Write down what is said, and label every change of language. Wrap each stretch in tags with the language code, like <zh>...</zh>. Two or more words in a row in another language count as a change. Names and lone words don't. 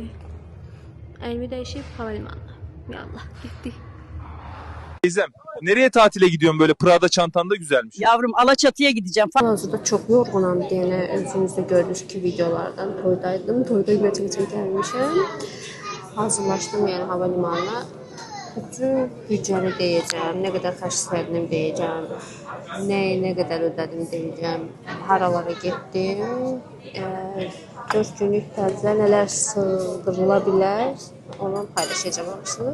<az>Əlimi dəyişib havalimanına. Yallah, getdik.</az> <tr>Teyzem, nereye tatile gidiyorsun böyle? Prada çantan da güzelmiş. Yavrum Alaçatı'ya gideceğim.</tr> <az>Hazırda çox yorğunam deyənə özünüz də gördünüz ki, videolardan toydaydım. Toyda götürəcək gəlmişəm. Hazırlaşdım yəni havalimanına. Bütün büdcəni deyəcəm, nə qədər xərclədim deyəcəm, nə qədər ödədim deyəcəm, haralara getdim, 4 günlük tərzdə nələr sığdırıla bilər, onu paylaşacağım hamısını.</az>